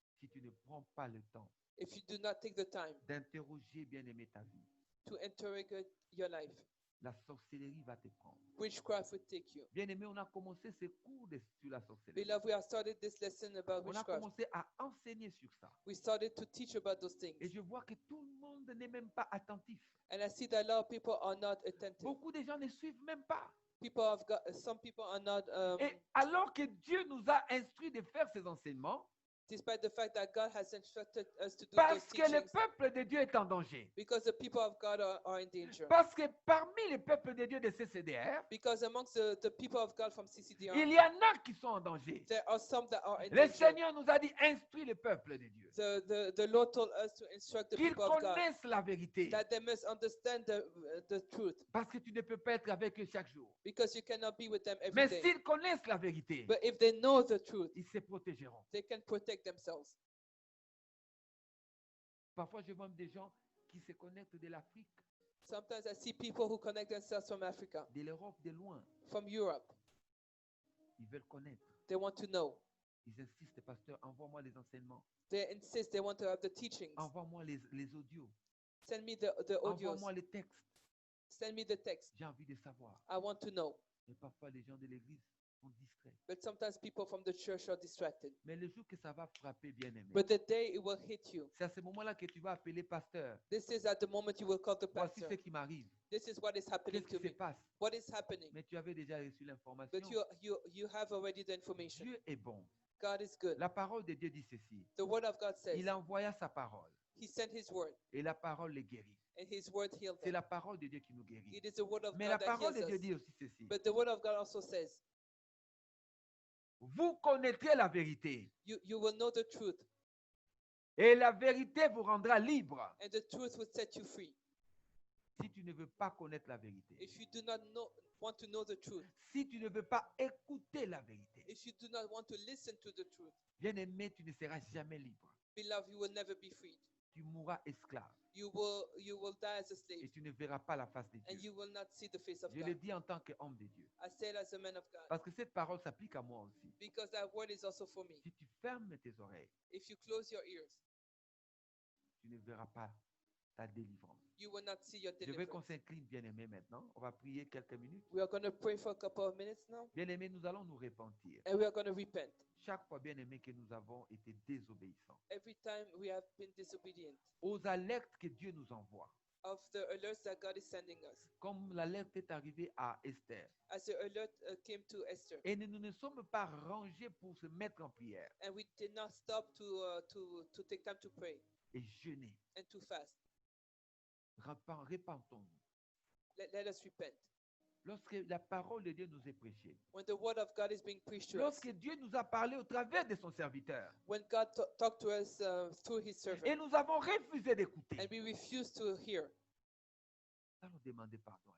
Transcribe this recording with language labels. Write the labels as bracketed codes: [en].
[fr] Si tu ne prends pas le temps [en] if you do not take the time [fr] d'interroger bien aimé ta vie, [en] to interrogate your life, [fr] la sorcellerie va te prendre. [en] witchcraft would take you. [fr] Bien aimé, on a commencé ce cours sur la sorcellerie. [en] Beloved, we have started this lesson about [fr] On a [en] witchcraft. [fr] commencé à enseigner sur ça. [en] We started to teach about those things. [fr] Et je vois que tout le monde n'est même pas attentif. [en] And I see that a lot of people are not attentive. [fr] Beaucoup de gens ne suivent même pas. [en] Some people are not, [fr] Et alors que Dieu nous a instruits de faire ces enseignements, [en] despite the fact that God has instructed us to do those [fr] parce que le [en] teachings, [fr] peuple de Dieu est en danger. [en] because the people of God are in danger. [fr] Parce que parmi les peuples de Dieu de CCDR, [en] Because amongst the people of God from CCDR, [fr] il y en a qui sont en danger. [en] there are some that are in [fr] Le [en] danger. [fr] Seigneur nous a dit, instruis le peuple de Dieu. [en] The Lord told us to instruct the [fr] Qu'ils [en] people of God [fr] connaissent la vérité. [en] that they must understand the truth, [fr] Parce que tu ne peux pas être avec eux chaque jour. [en] because you cannot be with them every [fr] Mais [en] day. [fr] s'ils connaissent la vérité, [en] But if they know the truth, [fr] ils se protégeront. [en] they can protect themselves. [fr] Parfois, je vois des gens qui se connectent de l'Afrique, [en] Sometimes I see people who connect themselves from Africa, [fr] de l'Europe, de loin. [en] from Europe. [fr] Ils veulent connaître. [en] They want to know. [fr] Ils insistent, pasteur, envoie-moi les enseignements. [en] They insist they want to have the teachings. [fr] Envoie-moi les audios. [en] Send me the audios. [fr] Envoie-moi les textes. [en] Send me the text. [fr] J'ai envie de savoir. [en] I want to know. [fr] Mais parfois, les gens de l'église sont discrets. [en] But sometimes people from the church are distracted. [fr] Mais le jour que ça va frapper, bien aimé, [en] But the day it will hit you, [fr] c'est à ce moment-là que tu vas appeler pasteur. [en] this is at the moment you will call the [fr] Voici [en] pastor. [fr] ce qui m'arrive. [en] This is what is happening [fr] Qu'est-ce [en] to [fr] qui se [en] me. [fr] passe? [en] What is happening? [fr] Mais tu avais déjà reçu l'information. [en] But you have already the information. [fr] Dieu est bon. [en] God is good. [fr] La parole de Dieu dit ceci. [en] The word of God says [fr] Il envoya sa parole [en] he sent his word, [fr] et la parole les guérit. [en] and his word healed [fr] C'est [en] them. [fr] la parole de Dieu qui nous guérit. [en] It is the word of [fr] Mais la [en] God that [fr] parole [en] heals [fr] de Dieu [en] us. [fr] dit aussi ceci. [en] But the word of God also says [fr] Vous connaîtrez la vérité [en] you will know the truth, [fr] et la vérité vous rendra libre. [en] and the truth will set you free. [fr] Si tu ne veux pas connaître la vérité, [en] If you do not want to know the truth, [fr] si tu ne veux pas écouter la vérité, [en] if you do not want to listen to the truth, [fr] bien aimé, tu ne seras jamais libre. [en] beloved, you will never be freed. [fr] Tu mourras esclave [en] You will die as a [fr] et [en] slave, [fr] tu ne verras pas la face de [en] and [fr] Dieu. [en] you will not see the face of [fr] Je le [en] God. [fr] dis en tant qu'homme de Dieu. [en] I say it as a man of God, [fr] Parce que cette parole s'applique à moi aussi. [en] because that word is also for me. [fr] Si tu fermes tes oreilles, [en] If you close your ears, [fr] tu ne verras pas ta délivrance. [en] you will not see your [fr] Je veux qu'on [en] deliverance. [fr] s'incline, bien-aimé, maintenant. On va prier quelques minutes. [en] We are going to pray for a couple of minutes now, [fr] Bien-aimé, nous allons nous repentir. [en] and we are going to repent. [fr] Chaque fois, bien-aimé, que nous avons été désobéissants. [en] Every time we have been disobedient [fr] Aux alertes que Dieu nous envoie. [en] of the alerts that God is sending us, [fr] Comme l'alerte est arrivée à Esther. [en] as the alert came to Esther, [fr] Et nous ne sommes pas rangés pour se mettre en prière [en] and we did not stop to take time to pray [fr] et jeûner. [en] and to fast. [fr] Repentons-nous. [en] Let us repent. [fr] Lorsque la parole de Dieu nous est prêchée, [en] When the word of God is being preached to us, [fr] lorsque Dieu nous a parlé au travers de son serviteur, [en] when God talked to us through his servant, [fr] et nous avons refusé d'écouter, [en] and we refuse to hear, [fr] nous allons demander pardon.